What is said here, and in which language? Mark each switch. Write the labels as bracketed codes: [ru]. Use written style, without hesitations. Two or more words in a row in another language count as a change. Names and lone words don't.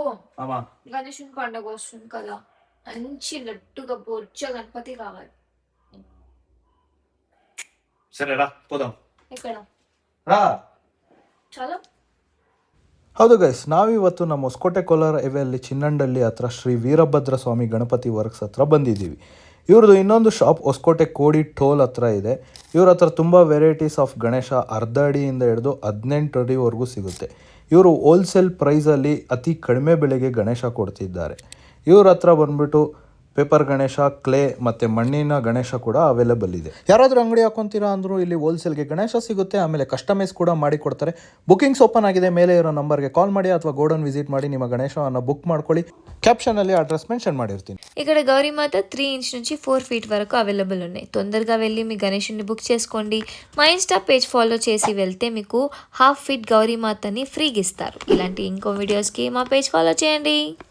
[te] అమ్మా గణేశుని పండుగ వస్తుంది కదా, మంచి లడ్డుగా బొజ్జ గణపతి కావాలి. సరేరా పోదాం. ఇక్కడ రా. [kn] ಚಲೋ. ಹೌದು ಗೈಸ್, ನಾವಿವತ್ತು ನಮ್ಮ ಹೊಸಕೋಟೆ ಕೋಲಾರ ಎವೆಯಲ್ಲಿ ಚಿನ್ನಂಡಳ್ಳಿ ಹತ್ರ ಶ್ರೀ ವೀರಭದ್ರ ಸ್ವಾಮಿ ಗಣಪತಿ ವರ್ಕ್ಸ್ ಹತ್ರ ಬಂದಿದ್ದೀವಿ. ಇವ್ರದ್ದು ಇನ್ನೊಂದು ಶಾಪ್ ಹೊಸಕೋಟೆ ಕೋಡಿ ಟೋಲ್ ಹತ್ರ ಇದೆ. ಇವ್ರ ಹತ್ರ ತುಂಬ [en] varieties of [kn] ಗಣೇಶ ಅರ್ಧ ಅಡಿಯಿಂದ ಹಿಡಿದು 18 ಅಡಿವರೆಗೂ ಸಿಗುತ್ತೆ. ಇವರು [en] wholesale priceಲ್ಲಿ [kn] ಅತಿ ಕಡಿಮೆ ಬೆಲೆಗೆ ಗಣೇಶ ಕೊಡ್ತಿದ್ದಾರೆ. ಇವ್ರ ಹತ್ರ ಬಂದ್ಬಿಟ್ಟು ಪೇಪರ್ ಗಣೇಶ, ಕ್ಲೇ ಮತ್ತು ಮಣ್ಣಿನ ಗಣೇಶ ಕೂಡ ಅವೈಲೇಬಲ್ ಇದೆ. ಯಾರಾದರೂ ಅಂಗಡಿ ಹಾಕೊತೀರಾ ಅಂದರೂ ಇಲ್ಲಿ ಹೋಲ್ಸೇಲ್ಗೆ ಗಣೇಶ ಸಿಗುತ್ತೆ. ಆಮೇಲೆ ಕಸ್ಟಮೈಸ್ ಕೂಡ ಮಾಡಿ ಕೊಡ್ತಾರೆ. [en] bookings open [kn] ಆಗಿದೆ. ಮೇಲೆ ಇರೋ ನಂಬರ್ಗೆ ಕಾಲ್ ಮಾಡಿ ಅಥವಾ [en] godown visit [kn] ಮಾಡಿ ನಿಮ್ಮ ಗಣೇಶವನ್ನು ಬುಕ್ ಮಾಡ್ಕೊಳ್ಳಿ. [te] క్యాప్షన్లో [en] address mention [te] ಮಾಡಿರ್ತೀನಿ. ఇక్కడ గౌరీమాత 3 ఇంచ్ నుంచి 4 ఫీట్ వరకు అవైలబుల్ ఉన్నాయి. తొందరగా వెళ్ళి మీ గణేషుని బుక్ చేసుకోండి. మా [en] insta page follow [te] చేసి వెళ్తే మీకు [en] half feet [te] గౌరీమాతని ఫ్రీగా ఇస్తారు. ఇలాంటి ఇంకో వీడియోస్కి మా [en] page follow [te] చేయండి.